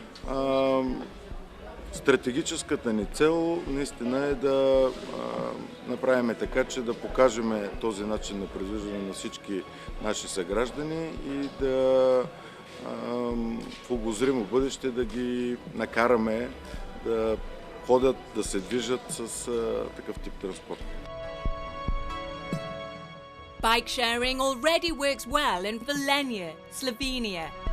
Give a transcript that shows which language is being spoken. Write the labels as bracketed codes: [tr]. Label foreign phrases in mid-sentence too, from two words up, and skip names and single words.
[bg] Стратегическата ни цел наистина е да направим така, че да покажем този начин на предвиждане на всички наши съграждани и да в обозримо бъдеще да ги накараме да ходят, да се движат с такъв тип транспорт. [en] Bike sharing already works well in Volenia, Slovenia.